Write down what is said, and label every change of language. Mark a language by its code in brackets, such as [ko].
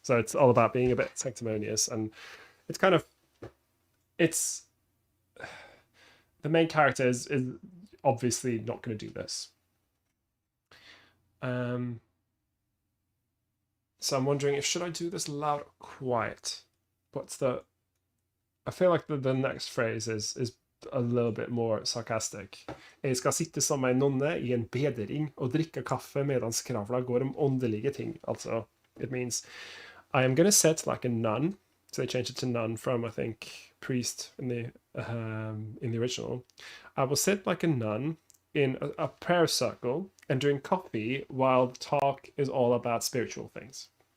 [en] So it's all about being a bit sanctimonious, and it's kind of, it's, the main character is obviously not going to do this. So I'm wondering if should I do this loud or quiet? I feel like the next phrase is a little bit more sarcastic. [no] Jeg skal sitte som en nonne I en bedring og drikke kaffe medans kravla går om åndelige ting. [en] Also, it means I am going to sit like a nun. So they changed it to nun from, I think, priest in the original. I will sit like a nun in a prayer circle and drink coffee while the talk is all about spiritual things.